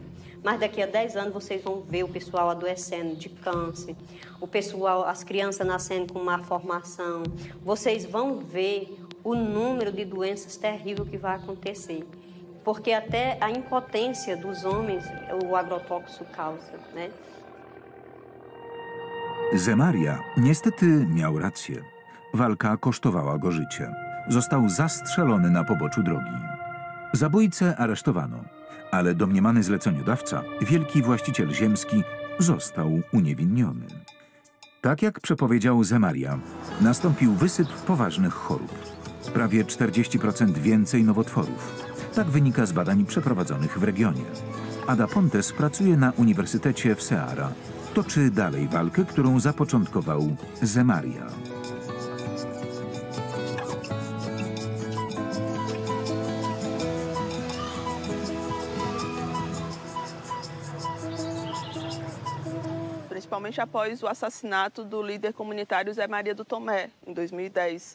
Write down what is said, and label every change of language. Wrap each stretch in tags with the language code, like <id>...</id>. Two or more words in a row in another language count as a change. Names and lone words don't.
<pt>Mas daqui a 10 anos vocês vão ver o pessoal adoecendo de câncer, o pessoal, as crianças nascendo com má formação. Vocês vão ver o número de doenças terríveis que vai acontecer. Porque até a impotência dos homens o agrotóxico causa, né?</pt> <pl>Zé Maria niestety miał rację. Walka kosztowała go życie. Został zastrzelony na poboczu drogi. Zabójcę aresztowano. Ale domniemany zleceniodawca, wielki właściciel ziemski, został uniewinniony. Tak jak przepowiedział Zé Maria, nastąpił wysyp poważnych chorób. Prawie 40% więcej nowotworów. Tak wynika z badań przeprowadzonych w regionie. Ada Pontes pracuje na Uniwersytecie w Ceará. Toczy dalej walkę, którą zapoczątkował Zé Maria.</pl> <pt>Principalmente após o assassinato do líder comunitário Zé Maria do Tomé, em 2010.</pt>